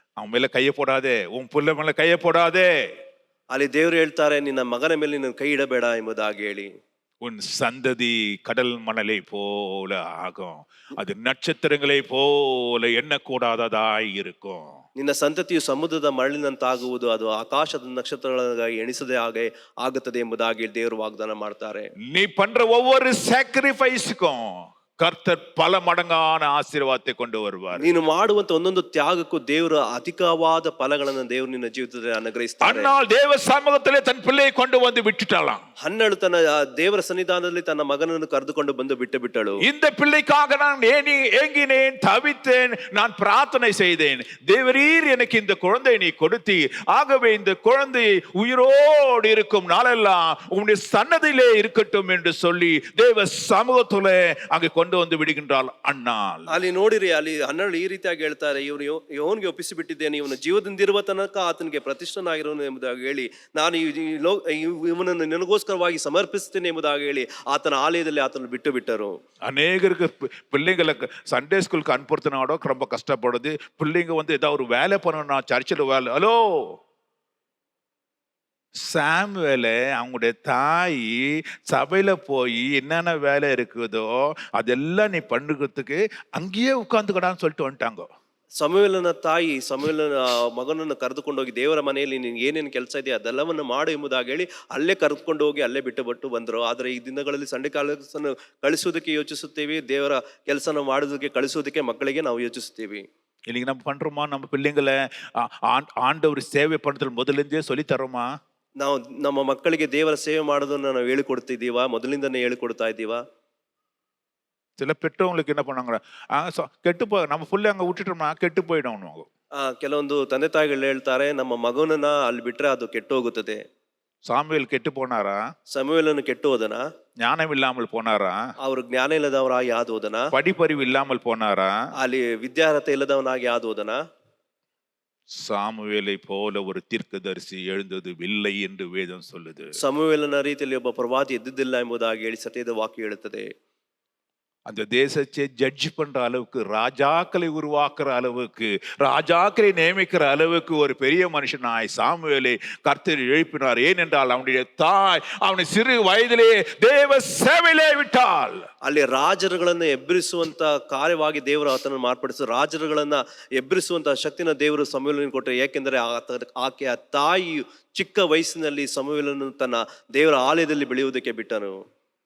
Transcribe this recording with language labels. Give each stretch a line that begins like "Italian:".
Tamil: அவன் மேல கையை போடாதே, உன் புள்ள மேல கையை போடாதே.
Kannada: ಅಲ್ಲಿ ದೇವರು ಹೇಳ್ತಾರೆ, ನಿನ್ನ ಮಗನ ಮೇಲೆ ನಿನ್ನ ಕೈ ಇಡಬೇಡ ಎಂಬುದಾಗಿ ಹೇಳಿ.
Tamil: உன் சந்ததி கடல் மணலை போல ஆகும், அது நட்சத்திரங்களை போல எண்ணக்கூடாததாய் இருக்கும்.
Kannada: ನಿನ್ನ ಸಂತತಿಯು ಸಮುದ್ರದ ಮರಳಿನಂತಾಗುವುದು, ಅದು ಆಕಾಶದ ನಕ್ಷತ್ರಗಳಾಗಿ ಎಣಿಸದೆ ಹಾಗೆ ಆಗುತ್ತದೆ ಎಂಬುದಾಗಿ ದೇವರು ವಾಗ್ದಾನ ಮಾಡ್ತಾರೆ.
Tamil: நீ பண்ற ஒவ்வொரு சாக்ரிஃபைஸ்க்கும் கர்த்தர் பல மடங்கான ஆசீர்வாதத்தை கொண்டு வருவார்.
Kannada: ನೀನು ಮಾಡುವಂತ ಒಂದೊಂದು ತ್ಯಾಗಕ್ಕೂ ದೇವರು ಅಧಿಕವಾದ ಫಲಗಳನ್ನು ದೇವರು ನಿನ್ನ ಜೀವಿತದಲ್ಲಿ ಅನುಗ್ರಹಿಸ್ತಾರೆ.
Tamil: அன்னால் தேவ சமூகத்திலே தன் பிள்ளையை கொண்டு வந்து விட்டுட்டாளாம்.
Kannada: ಹನ್ನಳು ತನ್ನ ದೇವರ ಸನ್ನಿಧಾನದಲ್ಲಿ ತನ್ನ ಮಗನನ್ನು ಕರೆದುಕೊಂಡು ಬಂದು ಬಿಟ್ಟಳು.
Tamil: இந்த பிள்ளைக்காக நான் ஏங்கினேன், தவித்தேன், நான் பிரார்த்தனை செய்தேன். தேவரீர் எனக்கு இந்த குழந்தை நீ கொடுத்தீர், ஆகவே இந்த குழந்தை உயிரோடு இருக்கும் நாளெல்லாம் உன்னுடைய சன்னதியிலே இருக்கட்டும் என்று சொல்லி தேவ சமூகத்திலே அங்கே கொண்டு வந்து விடுகின்றாள் ಅಣ್ಣಾಲ್.
Kannada: ಅಲ್ಲಿ ನೋಡಿರಿ, ಅಲ್ಲಿ ಹನ್ನಳು ಈ ರೀತಿಯಾಗಿ ಹೇಳ್ತಾರೆ, ಇವನಿಗೆ ಒಪ್ಪಿಸಿ ಬಿಟ್ಟಿದ್ದೇನೆ, ಇವನ ಜೀವದಿಂದಿರುವ ತನಕ ಆತನಿಗೆ ಪ್ರತಿಷ್ಠನಾಗಿರೋನು ಎಂಬುದಾಗಿ ಹೇಳಿ, ನಾನು ಇವನನ್ನು ನಿನಗೋಸ್ಕರವಾಗಿ ಸಮರ್ಪಿಸ್ತೇನೆ ಎಂಬುದಾಗಿ ಹೇಳಿ ಆತನ ಆಲಯದಲ್ಲಿ ಆತನ ಬಿಟ್ಟು ಬಿಟ್ಟರು.
Tamil: அநேகருக்கு பிள்ளைங்களுக்கு சண்டே ஸ்கூலுக்கு அனுப்புறதுனால ரொம்ப கஷ்டப்படுது. பிள்ளைங்க வந்து ஏதாவது ஒரு வேலை பண்ணணும், சர்ச்சில் வேலை. ஹலோ, சாமுவேலை அவங்களுடைய தாய் சபையில போய் என்னென்ன வேலை இருக்குதோ அதெல்லாம் நீ பண்ணுறதுக்கு அங்கேயே உட்காந்துக்கடான்னு சொல்லிட்டு வந்துட்டாங்க.
Kannada: ಸಮುವೇಲನ ತಾಯಿ ಸಮುವೇಲನ ಮಗನನ್ನು ಕರೆದುಕೊಂಡು ಹೋಗಿ ದೇವರ ಮನೆಯಲ್ಲಿ ನೀನು ಏನೇನು ಕೆಲಸ ಇದೆಯಾ ಅದೆಲ್ಲವನ್ನು ಮಾಡು ಎಂಬುದಾಗಿ ಹೇಳಿ ಅಲ್ಲೇ ಕರೆದುಕೊಂಡು ಹೋಗಿ ಅಲ್ಲೇ ಬಿಟ್ಟು ಬಂದರು. ಆದರೆ ಈ ದಿನಗಳಲ್ಲಿ ಸಂಡೆ ಕೆಲಸವನ್ನು ಕಳಿಸೋದಕ್ಕೆ ಯೋಚಿಸುತ್ತೇವೆ, ದೇವರ ಕೆಲಸನ ಮಾಡೋದಕ್ಕೆ ಕಳಿಸೋದಕ್ಕೆ ಮಕ್ಕಳಿಗೆ ನಾವು ಯೋಚಿಸುತ್ತೇವೆ.
Tamil: இன்னைக்கு நம்ம பண்றோமா? நம்ம பிள்ளைங்களை ஆண்டவர் சேவை பண்றதுல முதலிருந்தே சொல்லி தரோமா?
Kannada: ನಾವು ನಮ್ಮ ಮಕ್ಕಳಿಗೆ ದೇವರ ಸೇವೆ ಮಾಡೋದನ್ನ ನಾವು ಹೇಳಿಕೊಡ್ತಿದ್ದೀವಾ? ಮೊದಲಿಂದನೇ ಹೇಳಿಕೊಡ್ತಾ ಇದ್ದೀವಾ?
Tamil: சில பெற்றவங்களுக்கு என்ன பண்ணாங்க, கெட்டு போய் நம்ம புள்ளை அங்க விட்டுட்டோம்னா கெட்டு போயிடும்.
Kannada: ಕೆಲವೊಂದು ತಂದೆ ತಾಯಿಗಳು ಹೇಳ್ತಾರೆ, ನಮ್ಮ ಮಗುವನ್ನ ಅಲ್ಲಿ ಬಿಟ್ರೆ ಅದು ಕೆಟ್ಟು ಹೋಗುತ್ತದೆ.
Tamil: சாமுவேல் கெட்டு போனாரா?
Kannada: ಸಮುವೇಲನು ಕೆಟ್ಟು ಹೋದನ?
Tamil: ஞானம் இல்லாமல் போனாரா?
Kannada: ಅವರು ಜ್ಞಾನ ಇಲ್ಲದವರಾಗಿ ಯಾವ್ದು ಹೋದನ?
Tamil: படிப்பறிவு இல்லாமல் போனாரா?
Kannada: ಅಲ್ಲಿ ವಿದ್ಯಾರ್ಹತೆ ಇಲ್ಲದವನಾಗಿ ಯಾವ್ದು ಹೋದನ?
Tamil: சாமுவேலை போல ஒரு தீர்க்கதரிசி எழுந்தது இல்லை என்று வேதம் சொல்லுது.
Kannada: ಸಮುವೇಲನ ರೀತಿಯಲ್ಲಿ ಒಬ್ಬ ಪ್ರವಾದಿ ಎದ್ದಿದ್ದಿಲ್ಲ ಎಂಬುದಾಗಿ ಹೇಳಿ ಸತ್ಯದ ವಾಕ್ಯ ಹೇಳುತ್ತದೆ.
Tamil: அந்த தேசத்தை ஜட்ஜ் பண்ற அளவுக்கு, ராஜாக்களை உருவாக்குற அளவுக்கு, ராஜாக்களை நியமிக்கிற அளவுக்கு ஒரு பெரிய மனுஷனாய் சாமுவேலை கர்த்தர் எழுப்பினார். ஏனென்றால் அவனுடைய தாய் அவனை சிறு வயதிலே தேவ சேவையிலே விட்டாள்.
Kannada: ಅಲ್ಲಿ ರಾಜರುಗಳನ್ನ ಎಬ್ಬರಿಸುವಂತ ಕಾರ್ಯವಾಗಿ ದೇವರು ಆತನನ್ನು ಮಾರ್ಪಡಿಸಿ ರಾಜರುಗಳನ್ನ ಎಬ್ಬರಿಸುವಂತ ಶಕ್ತಿನ ದೇವರು ಸಮುವೇಲನಿಗೆ ಕೊಟ್ಟರು. ಏಕೆಂದರೆ ಆಕೆಯ ತಾಯಿ ಚಿಕ್ಕ ವಯಸ್ಸಿನಲ್ಲಿ ಸಮುವೇಲನನ್ನು ತನ್ನ ದೇವರ ಆಲಯದಲ್ಲಿ ಬೆಳೆಯುವುದಕ್ಕೆ ಬಿಟ್ಟನು.